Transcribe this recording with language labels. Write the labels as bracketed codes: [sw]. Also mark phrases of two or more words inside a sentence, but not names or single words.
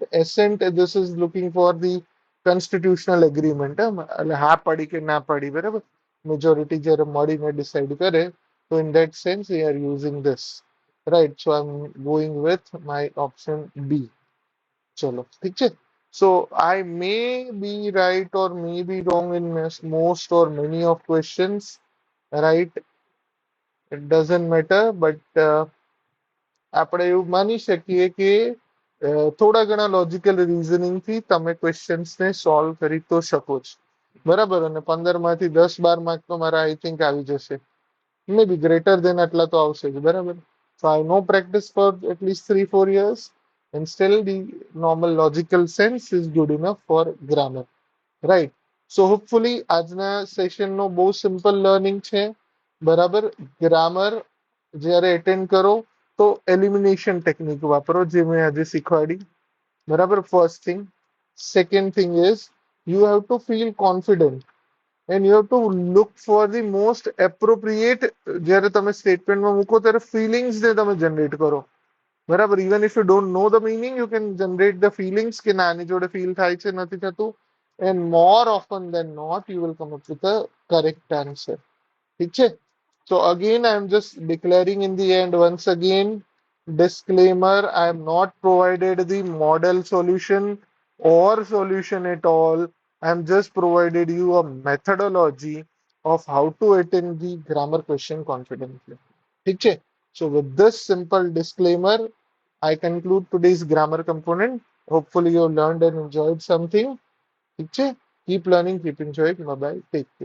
[en] assent this is looking for the constitutional agreement. [gu] એટલે હા પાડી કે ના પાડી. બરાબર. મેજોરિટી જ્યારે મળીને ડિસાઈડ કરે તો [en] in that sense we are using this. right. so I am going with my option B. [gu] ચલો ઠીક છે. [en] So I may be right or may be wrong in most or many of questions. Right. It doesn't matter. [gu] But આપણે એવું માની શકીએ કે થોડા ઘણા [en] logical reasoning [gu] થી તમે ક્વેશ્ચન્સ ને સોલ્વ કરી તો શકો છો. બરાબર. અને 15 માંથી 10-12 માર્ક તો મારા [en] I think [gu] આવી જશે. [en] may be greater than [gu] આટલા તો આવશે જ. બરાબર. [en] So I know practice for at least 3-4 years and still the normal logical sense is good enough for grammar. Right. So hopefully [gu] આજના સેશનનો બહુ [en] simple learning [gu] છે. બરાબર. ગ્રામર જ્યારે એટેન્ડ કરો તો [en] elimination technique [gu] વાપરો જે મેં આજે શીખવાડી. [en] બરાબર, first thing. second thing is you have to feel confident and you have to look for the most appropriate. [gu] જ્યારે તમે સ્ટેટમેન્ટમાં મૂકો ત્યારે ફિલિંગ્સ ને તમે જનરેટ કરો. [en] બરાબર, even if you don't know the meaning you can generate the feelings [gu] કે ના આની જોડે ફીલ થાય છે નથી થતું, [en] and more often than not you will come up with a correct answer. [gu] ઠીક છે. [en] So again I am just declaring in the end once again, disclaimer, I am not provided the model solution or solution at all. I am just provided you a methodology of how to attempt the grammar question confidently. [gu] ઠીક છે. [en] So with this simple disclaimer, I conclude today's grammar component. Hopefully you have learned and enjoyed something. [gu] ઠીક છે. [en] Keep learning, keep enjoying. Bye bye. Take care.